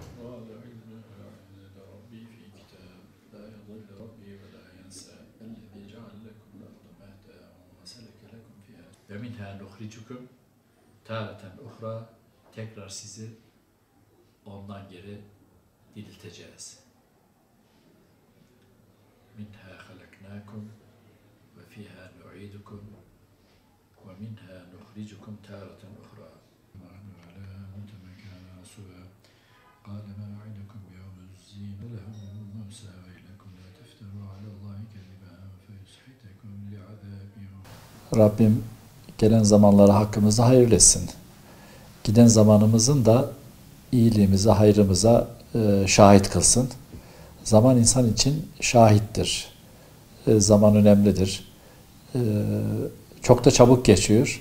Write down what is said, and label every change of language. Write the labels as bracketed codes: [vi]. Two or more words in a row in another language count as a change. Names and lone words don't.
[ar] قال علمها عند ربي في كتاب لا يضل ربي ولا ينسى الذي جعل لكم الأرض مهدا وسلك لكم فيها ومنها نخرجكم تارة أخرى [tr] tekrar sizi ondan geri dirilteceğiz. [ar] منها خلقناكم وفيها نعيدكم ومنها نخرجكم تارة أخرى. قال ما أعدكم يوم الزين لهم موسى ويلكم لا تفتروا على الله كذبا فيسحتكم لعذاب [tr] Rabbim gelen zamanları hakkımızda hayırlı etsin. Giden zamanımızın da iyiliğimize, hayrımıza şahit kılsın. Zaman insan için şahittir. Zaman önemlidir. Çok da çabuk geçiyor.